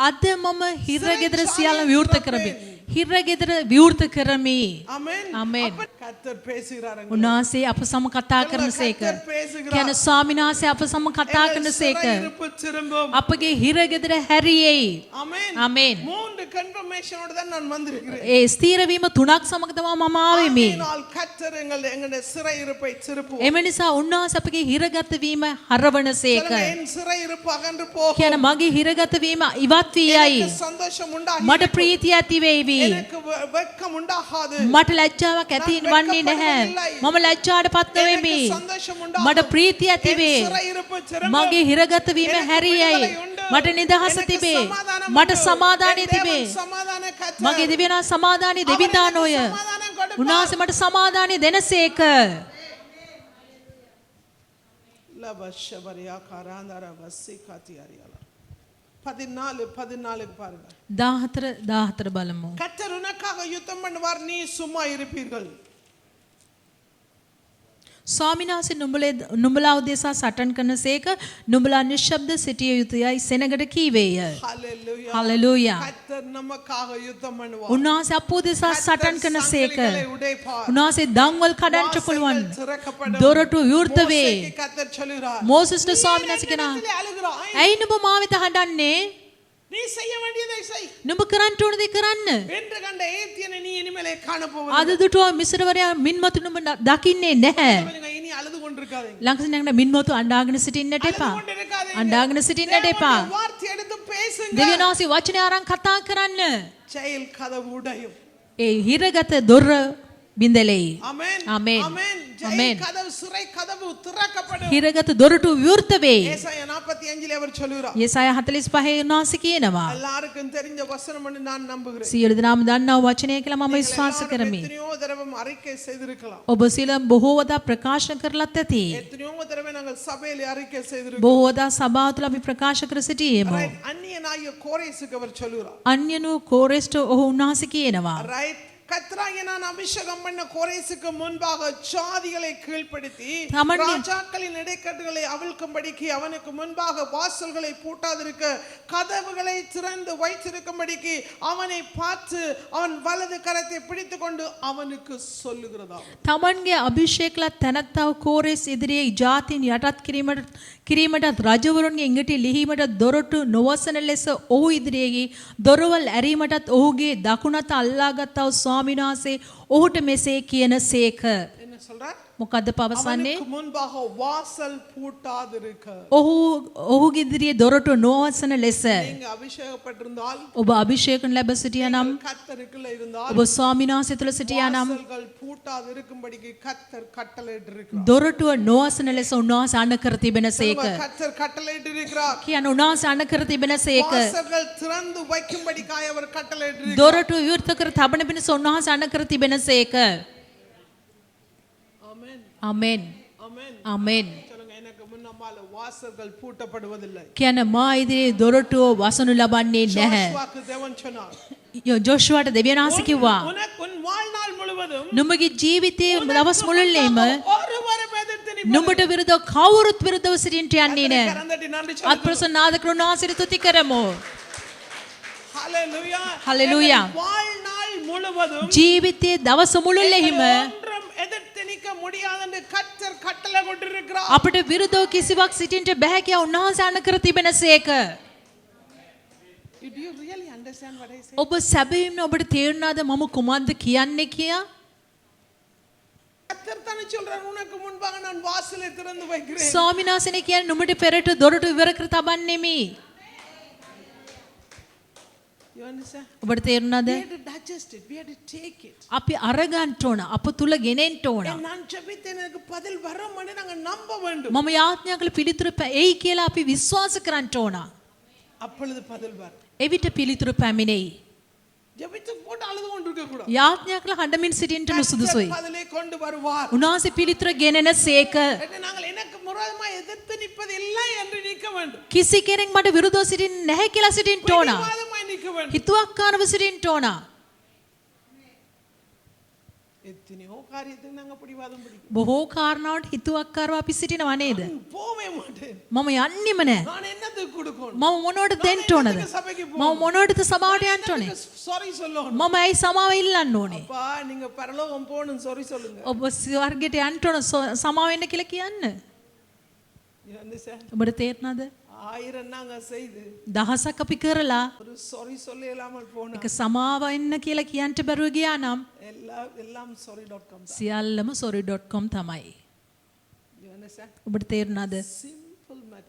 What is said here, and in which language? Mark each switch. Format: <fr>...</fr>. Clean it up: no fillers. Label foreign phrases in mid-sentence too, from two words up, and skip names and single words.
<si>අද මම හිරගෙදර සියල්ල විවෘත කරමි. හිරගෙදර විවෘත කරමි.</si> <ta>ஆமென் ஆமென். அப்ப கர்த்தர் பேசுகிறாருங்க.</ta> <si>උන්වහන්සේ අප සම කතා කරනසේක.</si> <ta>கர்த்தர் பேசுகிறார்.</ta> <si>කියන ස්වාමීන් වහන්සේ අප සම කතා කරනසේක.</si> <ta>சிறையிருப்பு திரும்பும்.</ta> <si>අපගේ හිරගෙදර හැරියෙයි.</si> <ta>ஆமென்.</ta> <si>ආමෙන්.</si> <ta>மூன்று கன்ஃபர்மேஷனோட தான் நான் வந்திருக்கிறேன்.</ta> <si>ඒ ස්ථීර වීම තුනක් සමග තමයි මම ආවෙමි.</si> <ta>ஆகையினால் கர்த்தர் எங்களுடைய சிறையிருப்பை திருப்புவார்.</ta> <si>එම නිසා උන්වහන්සේ අපගේ හිරගත වීම හරවනසේක.</si> <ta>என் சிறையிருப்பு அகன்று போகும்.</ta> <si>කියන මගේ හිරගත වීම ඉවත් වී යයි.</si> <ta>எனக்கு சந்தோஷம் உண்டாகி.</ta> <si>මට ප්‍රීතිය ඇති වේවි.</si> <ta>எனக்கு வெட்கம் உண்டாகாது.</ta> <si>මට ලැජ්ජාවක් ඇති වන්නේ නැහැ. මම ලැජ්ජාටපත් නොවෙමි. මට ප්‍රීතිය ඇති වේ. මගේ හිරගත වීම හැරියයි. මට නිදහස තිබේ. මට සමාදානය තිබේ. මගේ දිව්‍යනා සමාදානය දෙවිදානෝය. උන්වහන්සේ මට සමාදානය දෙනසේක.</si> <ta>லபஷபரியா காராந்தர வசிகாதி அரியால 14 பாருங்க.</ta> <si>14 බලමු.</si> <ta>கர்த்தர் உனக்காக யுத்தம் பண்ணுவார், நீ சும்மா இருப்பீர்கள்.</ta> <si>ස්වාමීන් වහන්සේ නුඹලා උදෙසා සටන් කරනසේක නුඹලා නිශ්ශබ්ද සිටිය යුතුයයි සෙනගට කීවේය.</si> <ta>ஹalleluya.</ta> <si>හලෙලූයා.</si> <ta>கர்த்தர் நமக்காக யுத்தம் பண்ணுவார்.</ta> <si>උන්වහන්සේ අප උදෙසා සටන් කරනසේක. උන්වහන්සේ දන්වල් කඩන්නට පුළුවන්. දොරටු විවෘත වේ.</si> <ta>கர்த்தர் சொல்கிறார்.</ta> <si>මෝසස්ට ස්වාමීන් වහන්සේ කෙනා ඇයි නුඹ මා වෙත හඬන්නේ?</si> <ta>நீ செய்ய வேண்டியதை செய்.</ta> <si>නුඹ කරන්න ඕන දේ කරන්න.</si> <ta>என்று கண்ட ஏத்தியனை நீ இனிமேலே காண போவதில்லை.</ta> <si>අද දුටුව මිස්රවරයා මින්මතු නුඹ දකින්නේ නැහැ.</si> <ta>இனி அழுது கொண்டிருக்காதீங்க.</ta> <si>ළඟට නැගන මින්මතු අඬාගෙන සිටින්නට එපා. අඬාගෙන සිටින්නට එපා.</si> <ta>வார்த்தை எடுத்து பேசுங்க.</ta> <si>දෙවියන්වහන්සේ වචනය අරන් කතා කරන්න.</si> <ta>ஜெயில் கதவு உடையும்.</ta> <si>ඒ හිරගත දොර බින්දලෙයි.</si> <ta>ஆமென். ஆமென். ஆமென். ஆமென். ஜெயில் கதவு சிறை கதவு திறக்கப்படும்.</ta> <si>හිරගත දොරටු විවෘත වේ.</si> <ta>ஏசாயா 45 அவர் சொல்கிறார்.</ta> <si>යෙසාය 45 උන්වහන්සේ කියනවා.</si> <ta>எல்லாருக்கும் தெரிஞ்ச வசனம் என்று நான் நம்புகிறேன்.</ta> <si>සියලු දෙනාම දන්නා වචනය කියලා මම විශ්වාස කරමි.</si> <ta>எத்தனையோ தடவை அறிக்கை செய்திருக்கலாம்.</ta> <si>ඔබ සියලු බොහෝ වදා ප්‍රකාශ කරලත් ඇති.</si> <ta>எத்தனையோ தடவை நாங்கள் சபையிலே அறிக்கை செய்திருக்கிறோம்.</ta> <si>බොහෝ වදා සභාව තුළ අපි ප්‍රකාශ කර සිටියෙමු.</si> <ta>ரைட். அந்நியனாகிய கோரேசுக்கு அவர் சொல்கிறார்.</ta> <si>අන්‍යනු කෝරෙස්ට ඔහු උන්වහන්සේ කියනවා.</si> <ta>ரைட். கர்த்தராகிய நான் அபிஷேகம் பண்ண கோரேசுக்கு முன்பாக ஜாதிகளை கீழ்ப்படுத்தி ராஜாக்களின் இடைக்கட்டுகளை அவிழ்க்கும்படிக்கு அவனுக்கு முன்பாக வாசல்களை பூட்டாதிருக்க கதவுகளை திறந்து வைத்திருக்கும்படிக்கு அவனை பார்த்து அவன் வலது கரத்தை பிடித்துக்கொண்டு அவனுக்கு சொல்லுகிறதா.</ta> <si>තමන්ගේ අභිෂේකලත් තැනැත්තව කෝරෙස් ඉදිරියේ ජාතීන් යටත් කිරීමටත් රජවරුන්ගේ ඉඟටි ලිහීමට දොරටු නොවසන ලෙස ඔහු ඉදිරියේ දොරවල් ඇරීමටත් ඔහුගේ දකුණත අල්ලාගත්තා වූ ස්වාමීන් වහන්සේ ඔහුට මෙසේ කියන සේක.</si> <ta>என்ன சொல்றார்?</ta> <si>මොකද්ද පවසන්නේ?</si> <ta>அவனுக்கு முன்பாக வாசல் பூட்டாதிருக்க.</ta> <si>ඔහුගේ ඉදිරියේ දොරටු නොවසන ලෙස.</si> <ta>நீங்க அபிஷேகப்பட்டிருந்தால்</ta> <si>ඔබ අභිෂේකන ලැබ සිටියා නම්</si> <ta>கர்த்தருக்குள்ள இருந்தால்</ta> <si>ඔබ ස්වාමීන් වහන්සේ තුළ සිටියා නම්</si> <ta>வாசல்கள் பூட்டாதிருக்கும்படிக்கு கர்த்தர் கட்டளையிட்டிருக்கிறார்.</ta> <si>දොරටුව නොවසන ලෙස උන්වහන්සේ අණ කර තිබෙනසේක.</si> <ta>கர்த்தர் கட்டளையிட்டிருக்கிறார்.</ta> <si>කියන උන්වහන්සේ අණ කර තිබෙනසේක.</si> <ta>வாசல்கள் திறந்து வைக்கும்படிக்காய் அவர் கட்டளையிட்டிருக்கிறார்.</ta> <si>දොරටු විවෘත කර තබන පිණිස උන්වහන්සේ අණ කර තිබෙනසේක.</si> <ta>ஆமென்.</ta> <si>ආමෙන්.</si> <ta>ஆமென்.</ta> <si>ආමෙන්.</si> <ta>சொல்லுங்க, எனக்கு முன்னமால வாசல்கள் பூட்டப்படுவதில்லை.</ta> <si>කියන මා ඉදිරියේ දොරටුව වසනු ලබන්නේ නැහැ.</si> <ta>யோசுவாக்கு தேவன் சொன்னார்.</ta> <si>ජෝෂුවාට දෙවියන් වහන්සේ කිව්වා</si> <ta>உனக்கு உன் வாழ்நாள் முழுவதும்</ta> <si>නුඹගේ ජීවිතයේ දවස් මුළුල්ලේම</si> <ta>ஒருவரும் எதிர்த்து நீ</ta> <si>නුඹට විරුද්ධව කවුරුත් විරුද්ධව සිටින්නට යන්නේ නැහැ.</si> <ta>கரந்தட்டி நன்றி சொல்லு.</ta> <si>අත්ප්‍රසන්නාද කරුණාසිරි තුති කරමු.</si> <ta>ஹalleluya.</ta> <si>හලෙලූයා.</si> <ta>வாழ்நாள் முழுவதும்</ta> <si>ජීවිතයේ දවස මුළුල්ලේම</si> <ta>ஒன்றும் எதிர்த்து நிற்க முடியாதென்று கர்த்தர் கட்டளை கொண்டிருக்கிறார்.</ta> <si>අපට විරුද්ධව කිසිවක් සිටින්නට බැහැ කියා උන්වහන්සේ අණ කර තිබෙනසේක.</si> <en>Do you really understand what I say?</en> <si>ඔබ සැබවින්ම ඔබට තේරුණාද මම කුමක්ද කියන්නේ කියා?</si> <ta>கர்த்தர் தானே சொல்றார், உனக்கு முன்பாக நான் வாசலை திறந்து வைக்கிறேன்.</ta> <si>ස්වාමීන් වහන්සේ කියන්නේ නුඹට පෙරට දොරටු විවර කර තබන්නෙමි.</si> <en>You understand?</en> <si>ඔබට තේරුණාද?</si> <en>We had to digest it. We had to take it.</en> <si>අපි අරගන්න ඕන. අප තුල ගෙනෙන්න ඕන.</si> <ta>நான் ஜெபித்தேன், எனக்கு பதில் வரும் என்று நாங்க நம்ப வேண்டும்.</ta> <si>මම යාඥා කළ පිළිතුරු එයි කියලා අපි විශ්වාස කරන්න ඕන.</si> <ta>அப்பொழுது பதில் வரும்.</ta> <si>එවිට පිළිතුරු පැමිණෙයි.</si> <ta>ஜெபித்து போட்டு அழுது கொண்டிருக்க கூடாது.</ta> <si>යාඥා කළ හඬමින් සිටින්නට නුසුදුසුයි.</si> <ta>பதிலை கொண்டு வருவார்.</ta> <si>උන්වහන්සේ පිළිතුර ගෙනෙනසේක.</si> <ta>நாங்கள் எனக்கு முரதமாய் எதிர்த்து நிற்பது இல்லை என்று நிற்க வேண்டும்.</ta> <si>කිසි කෙනෙක් මට විරුද්ධව සිටින්නේ නැහැ කියලා සිටින්න ඕන.</si> <ta>பிடிவாதமாய் நிற்க வேண்டும்.</ta> <si>හිතුවක්කාරව සිටින්න ඕන.</si> <ta>எத்தனையோ காரியத்தை நாங்க பிடிவாதம் பிடிக்கும்.</ta> <si>බොහෝ කාරණාවට හිතුවක්කාරව අපි සිටිනවා නේද?</si> <ta>போவே மாட்டேன்.</ta> <si>මම යන්නෙම නෑ.</si> <ta>நான் என்னத்துக்கு கொடுக்கணும்?</ta> <si>මම මොනවටද දෙන්න ඕනද?</si> <ta>சபைக்கு</ta> <si>මම මොනවටද සභාවට යන්න ඕනේ?</si> <ta>சாரி சொல்லணும்.</ta> <si>මම ඇයි සමාව ඉල්ලන්න ඕනේ?</si> <ta>அப்பா நீங்க பரலோகம் போகணும் சாரி சொல்லுங்க.</ta> <si>ඔබ ස්වර්ගයට යන්න ඕන සමාව වෙන්න කියලා කියන්න.</si> <en>You understand?</en> <si>ඔබට තේරෙනවද?</si> <ta>1000 நாங்க செய்து</ta> <si>දහසක් අපි කරලා</si> <ta>ஒரு சாரி சொல்ல இல்லாமல் போனா</ta> <si>එක සමාව වෙන්න කියලා කියන්න බැරුව ගියා නම්</si> <ta>எல்லாம் sorry.com தான்.</ta> <si>සියල්ලම sorry.com තමයි.</si> <en>You understand?</en> <si>ඔබට තේරුණාද?</si> <en>Simple matter.</en>